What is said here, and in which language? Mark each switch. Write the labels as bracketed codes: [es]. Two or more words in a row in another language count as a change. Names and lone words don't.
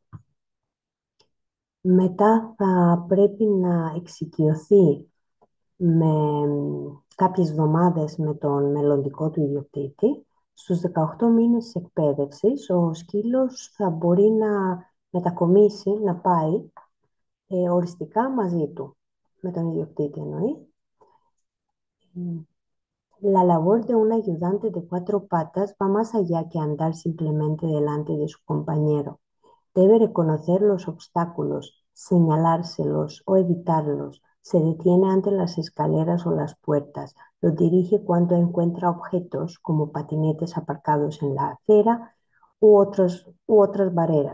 [el] Μετά θα πρέπει να εξοικειωθεί με κάποιες εβδομάδες με τον μελλοντικό του ιδιοκτήτη. Στους 18 μήνες της εκπαίδευσης, ο σκύλος θα μπορεί να μετακομίσει, να πάει οριστικά μαζί του, με τον ιδιοκτήτη εννοεί. [es] La labor de un ayudante de 4 patas va más allá que andar simplemente delante de su compañero. Debe reconocer los obstáculos, señalárselos o evitarlos. Se detiene ante las escaleras o las puertas. Lo dirige cuando encuentra objetos como patinetes aparcados en la acera u otras barreras.